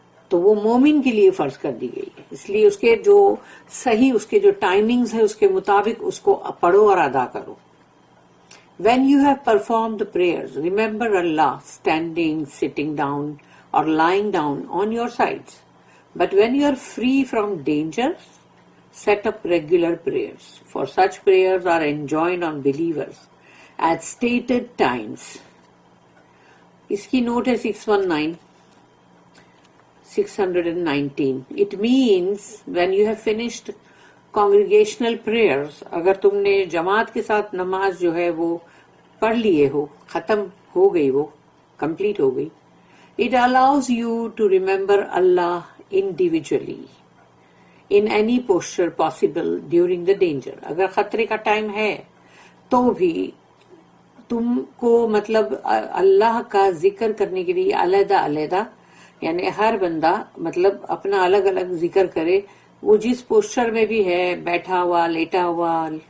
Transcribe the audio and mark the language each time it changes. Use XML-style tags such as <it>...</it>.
<ur>تو وہ مومن کے لیے فرض کر دی گئی ہے، اس لیے اس کے جو صحیح اس کے جو ٹائمنگز ہے اس کے مطابق اس کو پڑھو اور ادا کرو۔</ur> <en>When you have performed the prayers, remember Allah standing, sitting down, or lying down on your sides. But when you are free from dangers, set up regular prayers, for such prayers are enjoined on believers at stated times.</en> <ur>اس کی note ہے 619.</ur> <en>It means when you have finished congregational prayers,</en> <ur>اگر تم نے جماعت کے ساتھ نماز جو ہے وہ پڑھ لیے ہو، ختم ہو گئی،</ur> <en>وہ کمپلیٹ ہو گئی، it allows you to remember Allah individually in any posture possible during the danger.</en> <ur>اگر خطرے کا ٹائم ہے تو بھی تم کو مطلب اللہ کا ذکر کرنے کے لیے علیحدہ علیحدہ، یعنی ہر بندہ مطلب اپنا الگ الگ ذکر کرے، وہ جس پوسچر میں بھی ہے، بیٹھا ہوا، لیٹا ہوا،</ur>